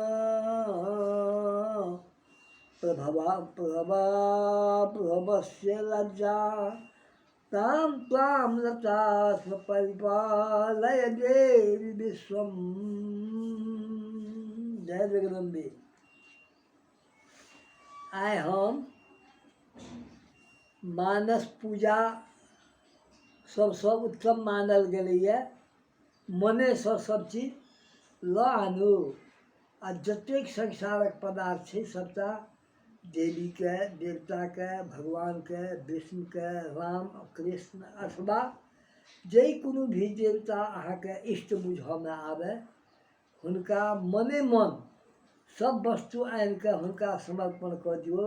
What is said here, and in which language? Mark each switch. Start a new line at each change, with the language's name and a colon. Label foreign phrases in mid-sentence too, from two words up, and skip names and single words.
Sanskrit: प्रभवस्य लज्जा तां त्वां रतास्म परिपालय देवी विश्वम। जय जगदम्बे।
Maithili: आए हम मानस पूजा सबसँ उत्तम मानल गेलैए। मने सब चीज लऽ आनू, आ जतेक संसारक पदार्थ छै सबटा देवीके, देवताके, भगवानके, विष्णुके, राम कृष्ण अथवा जे कोनो भी देवता अहाँके इष्ट बुझऽमे आबै, हुनका मने मन सब वस्तु आनिके हुनका समर्पण कऽ दियौ।